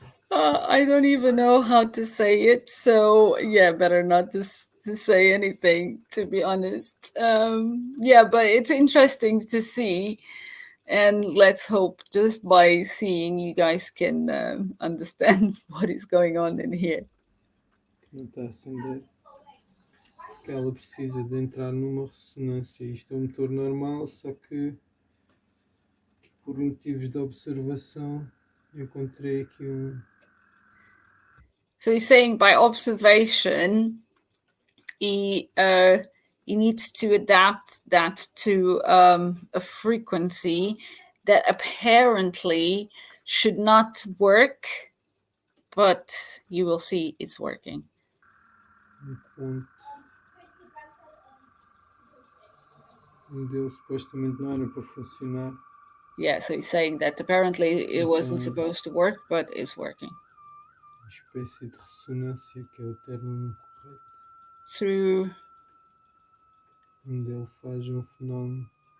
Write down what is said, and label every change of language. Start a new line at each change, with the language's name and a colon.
English: I don't even know how to say it, so better not to say anything, to be honest. But it's interesting to see, and let's hope just by seeing you guys can understand what is going on in here.
Portuguese: Não está a acender. Porque ela precisa de entrar numa ressonância. Isto é um motor normal, só que por motivos de observação encontrei aqui um.
English: So he's saying by observation, he needs to adapt that to a frequency that apparently should not work, but you will see it's working.
Portuguese: Ponto. Dele supostamente não era para funcionar.
English: Yeah, so he's saying that apparently it wasn't supposed to work, but it's working.
Portuguese: Espécie de ressonância, que é o termo correto.
English: Through...
Portuguese: Onde ele faz um fenómeno.